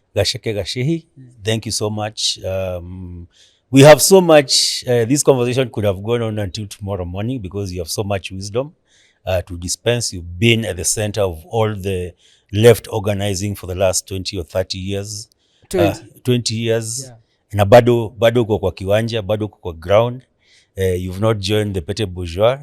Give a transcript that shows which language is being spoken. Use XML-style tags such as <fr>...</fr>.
<en>Gacheke Gachīhi, thank you so much. We have so much, this conversation could have gone on until tomorrow morning because you have so much wisdom to dispense. You've been at the center of all the left organizing for the last 20 or 30 years. 20 years. Yeah.</en> <sw>Na bado uko kwa kiwanja, bado uko kwa ground.</sw> <en>You've not joined the petty bourgeois.</en>